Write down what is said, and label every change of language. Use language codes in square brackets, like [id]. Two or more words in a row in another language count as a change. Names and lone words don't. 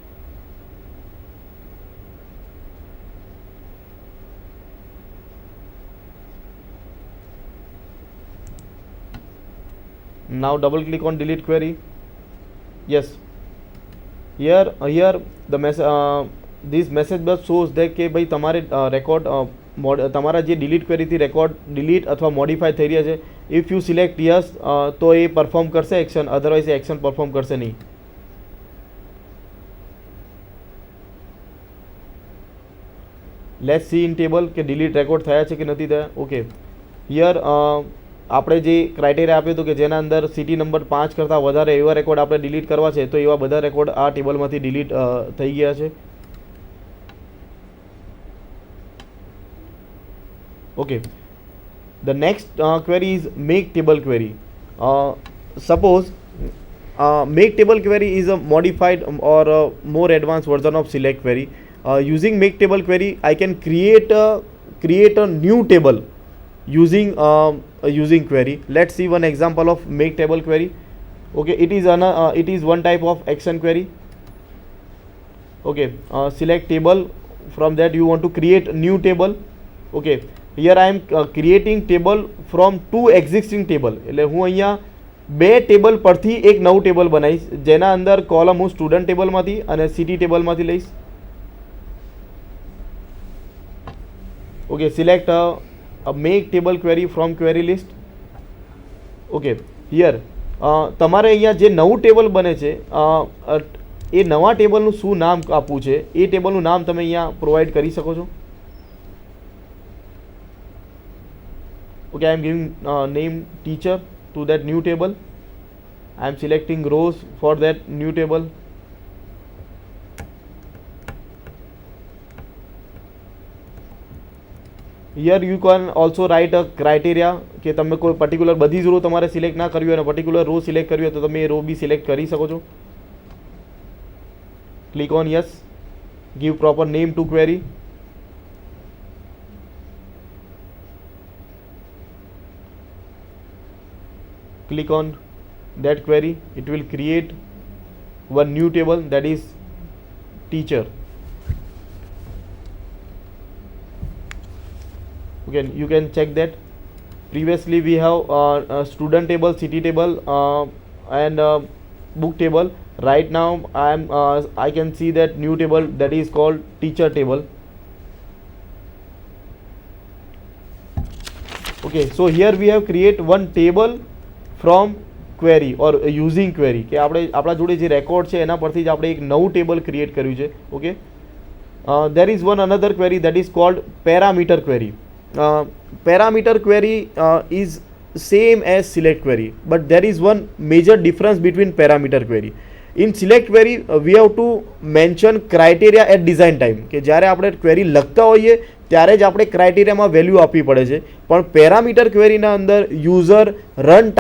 [en] Now double click on delete query. Yes, here the this message box shows that [gu] કે ભાઈ તમારે રેકોર્ડ તમારા જે ડિલીટ ક્વેરીથી રેકોર્ડ ડિલીટ અથવા મોડિફાઈ થઈ રહ્યા છે. [en] if you select yes [gu] તો એ પરફોર્મ કરશે એક્શન, અધરવાઇઝ એ એક્શન પરફોર્મ કરશે નહીં. [en] let's see in table [gu] કે ડિલીટ રેકોર્ડ થયા છે કે નથી થયા. [en] okay, here [gu] આપણે જે ક્રાઇટેરિયા આપ્યું હતું કે જેના અંદર સિટી નંબર 5 કરતાં વધારે એવા રેકોર્ડ આપણે ડિલીટ કરવા છે, તો એવા બધા રેકોર્ડ આ ટેબલમાંથી ડિલીટ થઈ ગયા છે. ઓકે, [en] the next query is make table query. Suppose make table query is a modified or a more advanced version of select query. Using make table query, I can create a new table using query. Let's see one example of make table query. Okay, it is one type of action query. Okay, select table. From that you want to create new table. Okay, here I am creating table from two existing table. [gu] એટલે હું અહીંયા બે ટેબલ પરથી એક નવું ટેબલ બનાવીશ, જેના અંદર કોલમ હું સ્ટુડન્ટ ટેબલમાંથી અને સિટી ટેબલમાંથી લઈશ. [en] Okay, select make table query from query list. okay, here [gu] તમારે અહીંયા જે નવું ટેબલ બને છે એ નવા ટેબલનું શું નામ આપવું છે એ ટેબલનું નામ તમે અહીંયા પ્રોવાઈડ કરી શકો છો. [en] Okay, I am giving name teacher to that new table. I am selecting rows for that new table. Here you can also write a criteria [gu] કે તમે કોઈ પર્ટિક્યુલર બધી જ રો તમારે સિલેક્ટ ના કરવી હોય અને [en] particular row [gu] સિલેક્ટ કરવી હોય તો તમે એ રો બી સિલેક્ટ કરી શકો છો. [en] click on yes, give proper name to query. Click on that query, it will create one new table, that is teacher. Okay, you can check that previously we have a student table, city table and book table. Right now I can see that new table, that is called teacher table. Okay, so here we have create one table from query or using query, [gu] કે આપણે આપણા જોડે જે રેકોર્ડ છે એના પરથી જ આપણે એક નવું ટેબલ ક્રિએટ કર્યું છે. [en] Okay, there is one another query that is called parameter query. parameter query is same as select query, but there is one major difference between parameter query. In select query we have to mention criteria at design time, [gu] કે જ્યારે આપણે ક્વેરી લખતા હોઈએ ત્યારે જ આપણે ક્રાઇટેરિયામાં વેલ્યુ આપવી પડે છે, પણ પેરામીટર ક્વેરીના અંદર [en] user run time